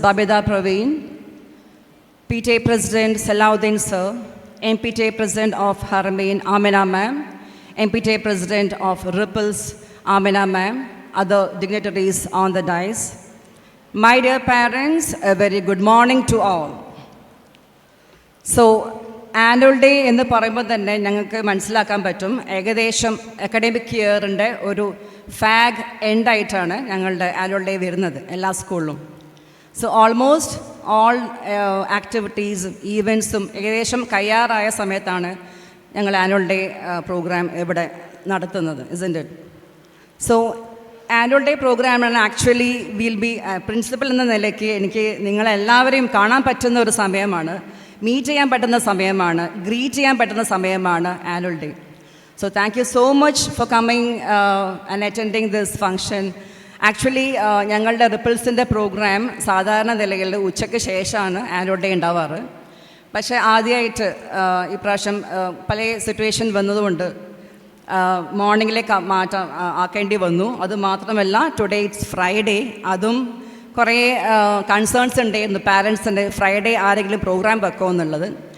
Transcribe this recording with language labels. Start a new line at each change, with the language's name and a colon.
English: Babida Praveen, PTA President Salahuddin sir, MPTA President of Haramain Amina ma'am, MPTA President of Ripples Amina ma'am, other dignitaries on the dais. My dear parents, a very good morning to all.
Malayalam: So, annual day എന്ന് പറയുമ്പോൾ തന്നെ ഞങ്ങൾക്ക് മനസ്സിലാക്കാൻ പറ്റും ഏകദേശം academic ഇയറിൻ്റെ ഒരു ഫാഗ് എൻഡായിട്ടാണ് ഞങ്ങളുടെ annual day വരുന്നത് എല്ലാ സ്കൂളിലും. സോ ഓൾമോസ്റ്റ് ഓൾ ആക്ടിവിറ്റീസും ഈവൻസും ഏകദേശം കയ്യാറായ സമയത്താണ് ഞങ്ങൾ ആനുവൽ ഡേ പ്രോഗ്രാം ഇവിടെ നടത്തുന്നത്,
English: Isn't it?
Malayalam: So annual day പ്രോഗ്രാമാണ് ആക്ച്വലി
English: will be
Malayalam: പ്രിൻസിപ്പൽ എന്ന നിലയ്ക്ക് എനിക്ക് നിങ്ങളെല്ലാവരെയും കാണാൻ പറ്റുന്ന ഒരു സമയമാണ്, മീറ്റ് ചെയ്യാൻ പറ്റുന്ന സമയമാണ്, ഗ്രീറ്റ് ചെയ്യാൻ പറ്റുന്ന സമയമാണ് annual day.
English: So thank you so much for coming and attending this function.
Malayalam: Actually ഞങ്ങളുടെ റിപ്പിൾസിൻ്റെ പ്രോഗ്രാം സാധാരണ നിലയിൽ ഉച്ചയ്ക്ക് ശേഷമാണ് ആനുവൽ ഡേ ഉണ്ടാവാറ്. പക്ഷേ ആദ്യമായിട്ട് ഇപ്രാവശ്യം പല സിറ്റുവേഷൻ വന്നതുകൊണ്ട് മോർണിംഗിലേക്ക് മാറ്റം ആക്കേണ്ടി വന്നു. അതുമാത്രമല്ല
English: today it's Friday,
Malayalam: അതും കുറേ കൺസേൺസ് ഉണ്ടായിരുന്നു പാരൻസിൻ്റെ, ഫ്രൈഡേ ആരെങ്കിലും പ്രോഗ്രാം വെക്കുമോ എന്നുള്ളത്.